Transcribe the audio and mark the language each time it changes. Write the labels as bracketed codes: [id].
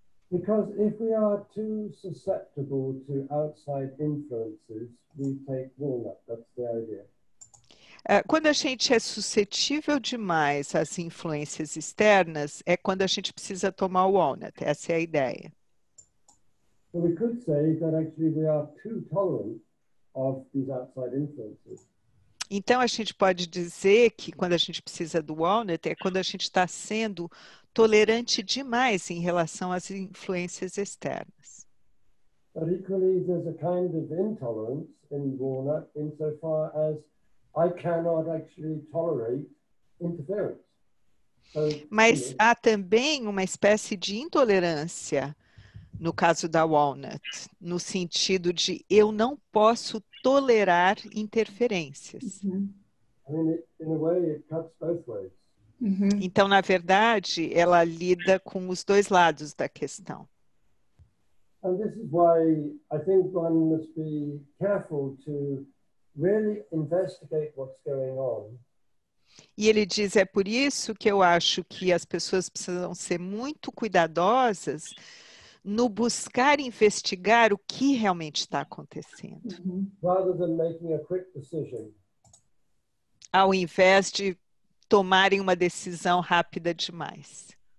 [en] Because if we are too susceptible to outside influences, we take walnut. That's the idea. [pt] Quando a gente é suscetível demais às influências externas, é quando a gente precisa tomar o walnut. Essa é a ideia. [en] So we could say that actually we are too tolerant of these outside influences. [pt] Então, a gente pode dizer que quando a gente precisa do walnut é quando a gente está sendo tolerante demais em relação às influências externas. [en] But equally, there's a kind of intolerance in walnut insofar as I cannot actually tolerate interference. So, [pt] Mas há também uma espécie de intolerância no caso da walnut, no sentido de eu não posso tolerar interferências. Uhum. [en] I mean, in a way, it cuts both ways. Uhum. [pt] Então, na verdade, ela lida com os dois lados da questão. [en] And this is why I think one must be careful to really investigate what's going on. [pt] E ele diz, é por isso que eu acho que as pessoas precisam ser muito cuidadosas no buscar investigar o que realmente está acontecendo, Uhum. [en] rather than making a quick decision. [pt] ao invés de tomarem uma decisão rápida demais.